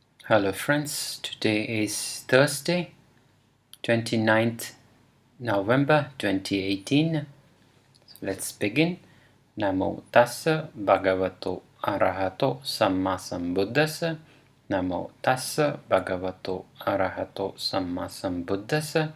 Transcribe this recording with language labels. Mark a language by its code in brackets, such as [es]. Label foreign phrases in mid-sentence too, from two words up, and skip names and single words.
[en] Hello friends, today is Thursday, 29th November 2018. So let's begin. [pi] Namo tassa bhagavato arahato samma sambuddhassa. Namo tassa bhagavato arahato samma sambuddhassa.